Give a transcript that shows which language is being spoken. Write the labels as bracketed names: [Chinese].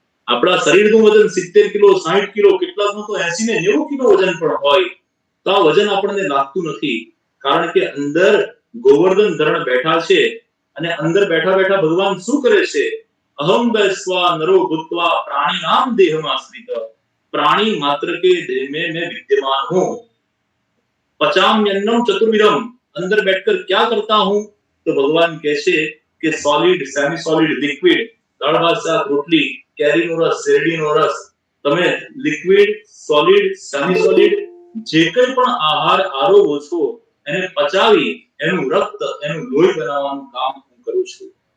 [Gujarati] આપણા શરીરનું વજન 70 કિલો 60 કિલો કેટલાકનું તો 80 ને 90 કિલો વજન પણ હોય તો આ વજન આપણને લાગતું નથી, કારણ કે અંદર ગોવર્ધન ધરણ બેઠા છે અને અંદર બેઠા બેઠા ભગવાન શું કરે છે? [Sanskrit] અહમ વૈશ્વા નરો ભૂત્વા પ્રાણી નામ દેહમાશ્રિત. [Hindi] प्राणी मात्र के देह में मैं विद्यमान हूं. [Sanskrit] पचाम्यन्नम चतुर्विधम. [Hindi] अंदर बैठकर क्या करता हूं? तो भगवान कहते कि सॉलिड, सेमी सॉलिड, लिक्विड, [Gujarati] दाળ ભાત શાક રોટલી, કેરીનો રસ, શેરડીનો રસ, તમે લિક્વિડ, સોલિડ, સેમી સોલિડ જે કંઈ પણ આહાર આરોગો છો એને પચાવી એનું રક્ત, એનું લોહી બનાવવાનું કામ હું કરું છું.